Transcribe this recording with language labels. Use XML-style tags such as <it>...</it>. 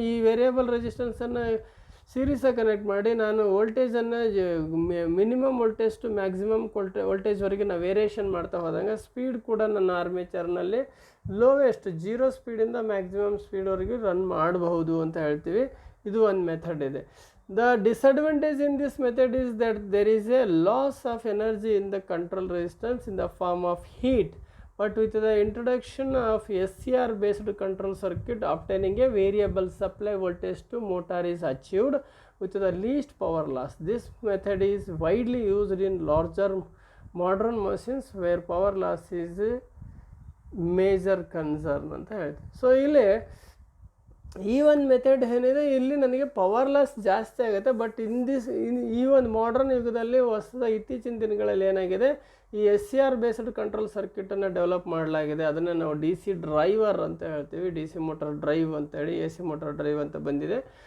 <kn>ಈ variable ರೆಸಿಸ್ಟೆನ್ಸನ್ನು ಸೀರೀಸಾಗಿ connect ಮಾಡಿ ನಾನು ವೋಲ್ಟೇಜನ್ನು ಮಿನಿಮಮ್ ವೋಲ್ಟೇಜ್ ಟು ಮ್ಯಾಕ್ಸಿಮಮ್ ವೋಲ್ಟೇಜ್ವರೆಗೆ ನಾವು ವೇರಿಯೇಷನ್ ಮಾಡ್ತಾ ಹೋದಂಗೆ ಸ್ಪೀಡ್ ಕೂಡ ನನ್ನ ಆರ್ಮೇಚರ್ನಲ್ಲಿ ಲೋವೆಸ್ಟ್ 0 ಸ್ಪೀಡಿಂದ ಮ್ಯಾಕ್ಸಿಮಮ್ ಸ್ಪೀಡ್ವರೆಗೆ ರನ್ ಮಾಡಬಹುದು ಅಂತ ಹೇಳ್ತೀವಿ. ಇದು ಒಂದು ಮೆಥಡ್ ಇದೆ.</kn> <en>The disadvantage in this method is that there is a loss of energy in the control resistance in the form of heat, but with the introduction of SCR based control circuit, obtaining a variable supply voltage to motor is achieved with the least power loss. This method is widely used in larger modern machines where power loss is a major concern</en> <kn>ಅಂತ ಹೇಳ್ತೀವಿ. So ಇಲ್ಲಿ ಈ ಒಂದು method ಏನಿದೆ ಇಲ್ಲಿ ನನಗೆ power loss ಜಾಸ್ತಿ ಆಗುತ್ತೆ. ಬಟ್ ಈ ಒಂದು ಮಾಡರ್ನ್ ಯುಗದಲ್ಲಿ ಇತ್ತೀಚಿನ ದಿನಗಳಲ್ಲಿ ಏನಾಗಿದೆ, ಈ SCR ಬೇಸ್ಡ್ ಕಂಟ್ರೋಲ್ ಸರ್ಕ್ಯೂಟನ್ನು ಡೆವಲಪ್ ಮಾಡಲಾಗಿದೆ. ಅದನ್ನು ನಾವು DC ಡ್ರೈವರ್ ಅಂತ ಹೇಳ್ತೀವಿ. DC ಮೋಟರ್ ಡ್ರೈವ್ ಅಂತೇಳಿ AC ಮೋಟರ್ ಡ್ರೈವ್ ಅಂತ ಬಂದಿದೆ.</kn>